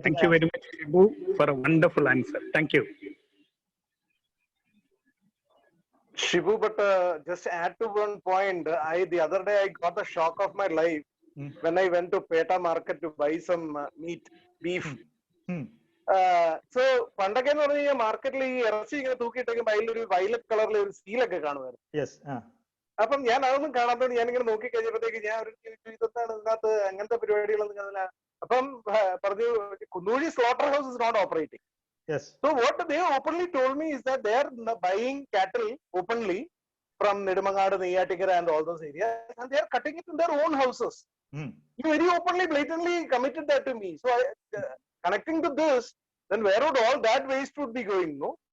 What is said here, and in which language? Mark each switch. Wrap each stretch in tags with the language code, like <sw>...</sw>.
<en>Thank you very much, Shibu, for a wonderful answer. Thank you. Shibu, but just to add to one point, the other day I got the shock of my life when I went to Peta market to buy some meat, beef.</en> <ml>So പണ്ടൊക്കെ എന്ന് പറഞ്ഞു കഴിഞ്ഞാൽ മാർക്കറ്റിൽ ഈ ഇറച്ചി ഇങ്ങനെ തൂക്കിയിട്ടേക്കുമ്പോൾ അതിലൊരു violet കളറിൽ ഒരു സീലൊക്കെ കാണുമായിരുന്നു. അപ്പം ഞാൻ അതൊന്നും കാണാത്തത് ഞാനിങ്ങനെ നോക്കി കഴിഞ്ഞപ്പോഴത്തേക്ക് ഞാൻ ഒരു ഇതെന്താണ് ഇതിനകത്ത് അങ്ങനത്തെ പരിപാടികളൊന്നും. അപ്പം പറഞ്ഞു കുന്നൂഴി</ml> <en>Slaughter house is not operating. Yes. So what they openly told me is that they are buying cattle openly from Nedumangadu, Neyyattikara and all those areas, and they are cutting it in their own houses. You very openly, blatantly committed that to me. So connecting to this, then where would all that waste would be going, no?</en>